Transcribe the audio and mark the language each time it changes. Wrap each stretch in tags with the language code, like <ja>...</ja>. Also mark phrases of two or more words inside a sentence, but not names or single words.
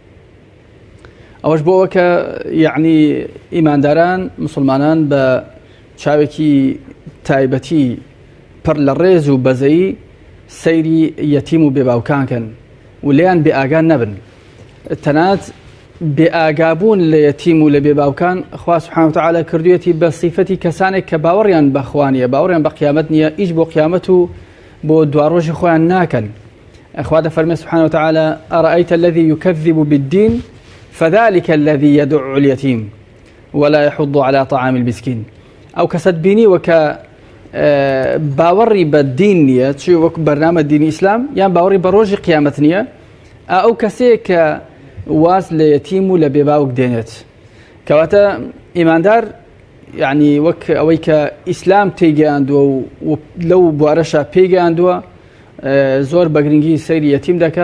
<ckb>ئەوەش بۆەوە کە یعنی ئیمانداران مسلمانان بە چاوێکی تایبەتی پڕ لە ڕێز و بەزەیی سەیری یەتیم و بێباوکانکەن و لێیان بێئاگان نەبن. تەنانەت بێئاگابوون لە یەتیم و لە بێباوکان خوا</ckb> <ar>سوبحانەهو وتەعالە</ar> <ckb>کردوویەتی بە سیفەتی کەسانێک کە باوەڕیان بە خوا نییە، باوەڕیان بە قیامەت نییە، ئیش بۆ قیامەت و بۆ دواڕۆژی خۆیان ناکەن. خوا دەفەرمێ</ckb> <ar>سوبحانەهو وتەعالە ئەرەئەیتە الذی یوکەذب بالدین فذلك الذي يدع اليتيم ولا يحض على طعام المسكين.</ar> <ckb>ئەو کەسەت بینیوە کە باوەڕی بە دین نییە، چی وەک بەرنامە دینی ئیسلام یان باوەڕی بە ڕۆژی قیامەت نییە، ئەو کەسەیە کە واز لە یەتیم و لە بێباوک دێنێت. کەواتە ئیماندار یعنی وەک ئەوەی کە ئیسلام تێیگەیاندووە و لەو بوارەشە پێیگەیاندووە زۆر بە گرنگی سەیری یەتیم دەکا</ckb>